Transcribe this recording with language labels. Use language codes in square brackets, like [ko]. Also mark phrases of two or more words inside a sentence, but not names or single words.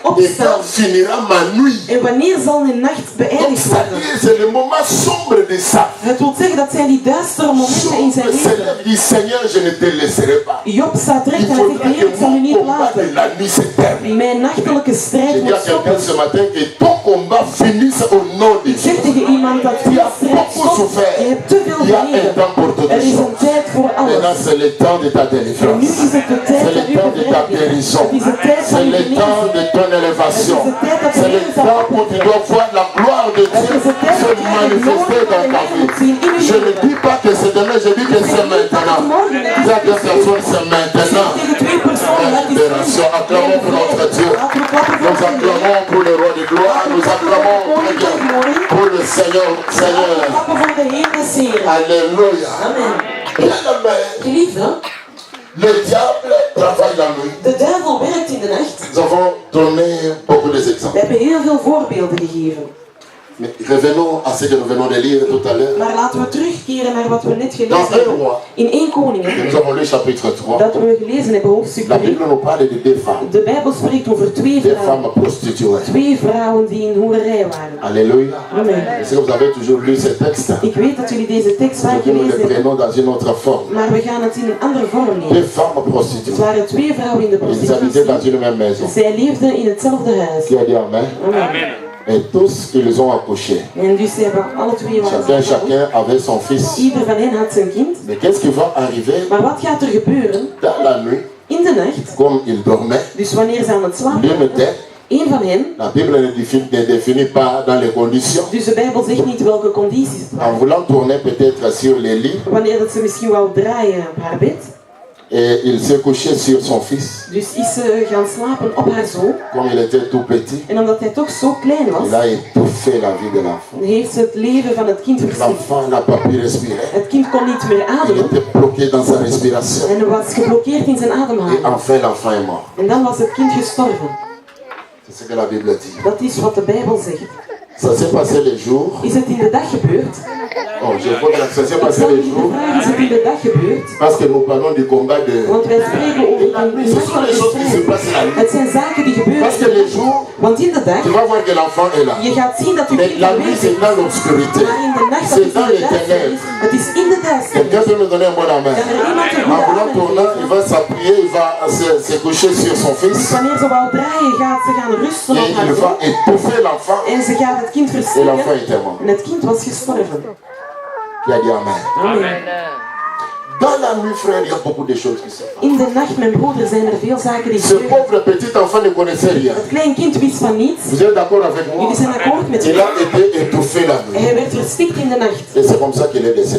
[fr] Et quand [nl] opstaan? [fr] finira ma nuit? [nl] En wanneer zal een nacht [fr] Donc [nl] beëindigd [fr] ça [nl] worden? [fr] dit, c'est le moment sombre de ça. [nl] Het wil zeggen dat zijn die duistere momenten in zijn [fr] Job se [nl] leven. [fr] lève, dit, Seigneur, je ne te laisserai pas. [nl] Job staat [fr] Il [nl] recht en hij zegt, [fr] faudra [nl] Heer, ik [fr] que [nl] zal u [fr] mon [nl] niet [fr] combat de [nl] laten. [fr] la nuit se termine. [nl] Mijn nachtelijke [fr] Je [nl] strijd [fr] dis [nl] moet [fr] à quelqu'un [nl] stoppen. [fr] ce matin que ton combat finisse au nom de [nl] Ik zeg [fr] Jésus. [nl] tegen iemand dat [fr] Tu [nl] die [fr] as [nl] strijd [fr] beaucoup [nl] stopt. [fr] souffert. [nl] Je hebt te veel [fr] Il y a un [nl] geleden. [fr] temps pour toutes [nl] Er is een [fr] choses. [nl] tijd voor [fr] Maintenant, [nl] alles. [fr] c'est le temps de ta [nl] En nu [fr] délivrance. [nl] is het de tijd [fr] C'est le [nl] dat u [fr] temps de ta [nl] bevrijd bent. [fr] guérison. [nl] Het is de tijd van [fr] C'est [nl] uw [fr] le temps [nl] genezing. [fr] de ton élévation. C'est le temps où tu dois voir la gloire de Dieu se manifester dans ta vie. Je ne dis pas que c'est demain, je dis que c'est maintenant. Il y a deux personnes, c'est maintenant. [nl] Tegen twee personen, [fr] La [nl] dat is [fr] libération. Acclamons pour notre Dieu. [nl] Laten we klappen voor [fr] Nous [nl] onze Heer. [fr] acclamons pour le roi de gloire. Nous acclamons pour le Seigneur. Seigneur. [nl] Klappen voor de Heer des Heeren. [fr] Alléluia. Amen. Bien-aimé, [nl] Geliefde, [fr] le diable travaille la nuit. [nl] de duivel werkt in de nacht. [fr] Nous avons donné beaucoup d'exemples. [nl] We hebben heel veel voorbeelden gegeven. [fr] Mais revenons à ce que nous venons de lire tout à l'heure. [nl] Maar laten we terugkeren naar wat we net [fr] Dans [nl] gelezen [fr] 1 [nl] hebben. [fr] roi, [nl] In 1 Koningen, [fr] nous avons lu chapitre 3. [nl] dat we gelezen hebben, hoofdstuk [fr] La [nl] 3. [fr] Bible nous parle de deux femmes. [nl] De Bijbel spreekt over twee [fr] Deux [nl] vrouwen. [fr] femmes prostituées. [nl] Twee vrouwen die in hoererij waren. [fr] Alléluia. Amen. Est-ce que vous avez toujours lu ce texte? [nl] Ik weet dat jullie deze tekst vaak [fr] Aujourd'hui, nous le [nl] gelezen hebben, [fr] prenons dans une autre forme. [nl] maar we gaan het in een andere vorm [fr] Deux [nl] lezen. [fr] femmes [nl] Het [fr] prostituées. [nl] waren twee vrouwen in de [fr] Ils habitaient dans [nl] prostitutie. [fr] une même maison. [nl] Zij leefden in hetzelfde huis. [fr] Qui a dit Amen? Amen. Et tous, ils ont accouché. [nl] En dus ze hebben alle twee waren [fr] Chacun avait son fils. [nl] Ieder van hen had zijn kind. [fr] Mais qu'est-ce qui va arriver [nl] Maar wat gaat er gebeuren [fr] dans la nuit, [nl] in de nacht? [fr] comme ils dormaient? [nl] Dus wanneer ze aan het slapen [fr] L'une [nl] waren, [fr] était, [nl] één van hen, [fr] la Bible ne définit pas dans les conditions. [nl] dus de Bijbel zegt niet welke condities het [fr] En [nl] waren. [fr] voulant tourner peut-être sur les lits, [nl] Wanneer dat ze misschien wou draaien op haar bed, [fr] et il s'est couché sur son fils. [nl] dus is ze gaan slapen op haar zoon. [fr] Comme il était tout petit, [nl] En omdat hij toch zo klein [fr] il [nl] was, [fr] a étouffé la vie de l'enfant. [nl] heeft ze het leven van het kind verstikt. [fr] L'enfant n'a pas pu respirer. [nl] Het kind kon niet meer [fr] Il [nl] ademen [fr] était bloqué dans sa respiration. [nl] en was geblokkeerd in zijn [fr] Et [nl] ademhaling. [fr] enfin, l'enfant est mort. [nl] En dan was het kind gestorven. [fr] C'est ce que la Bible dit. [nl] Dat is wat de Bijbel zegt. [fr] Ça s'est passé les jours. [nl] Is het in de dag gebeurd? [fr] Oh, je vois que ça s'est [nl] Ik [fr] passé [nl] zal [fr] les [nl] u [fr] jours. [nl] vragen, is het in de dag gebeurd? [fr] Parce que nous parlons du combat de... [nl] Want wij spreken over [fr] Et la nuit, ce sont les choses qui se passent la nuit. [nl] Het zijn zaken die gebeuren. [fr] Parce que les jours, [nl] Want in de dag, [fr] tu vas voir que l'enfant est là. [nl] je gaat zien dat uw [fr] Mais [nl] kind [fr] la [nl] aanwezig [fr] nuit, [nl] is. [fr] c'est dans l'obscurité. [nl] Maar in de nacht, dat [fr] C'est [nl] is [fr] dans [nl] in [fr] les [nl] de duisternis. [fr] ténèbres. [nl] Het is in de duisternis. [fr] Quelqu'un peut me donner un bon amen. [nl] Kan er iemand een [fr] En [nl] goede [fr] voulant [nl] amen [fr] tourner, il [nl] geven? [fr] va s'appuyer, il va se coucher sur son [nl] Dus [fr] fils. [nl] wanneer ze wou draaien, gaat ze gaan rusten [fr] Et [nl] op haar [fr] il va [nl] zoon. [fr] étouffer l'enfant. [nl] En ze gaat het kind [fr] Et l'enfant [nl] verstikken. [fr] était mort. [nl] En het kind was gestorven. [fr] Il a dit amen. Amen. Dans la nuit, frère, il y a beaucoup de choses qui se passent. [nl] In de nacht, mijn broeder, zijn er veel zaken die [fr] Ce [nl] gebeuren. [fr] pauvre petit enfant ne connaissait rien. [nl] Het klein kind wist van niets. [fr] Vous êtes d'accord avec moi? [nl] Jullie zijn akkoord met [fr] Il [nl] mij. [fr] a été étouffé la [nl] En [fr] nuit. [nl] hij werd verstikt in de nacht. [fr] Et c'est comme ça qu'il est décédé.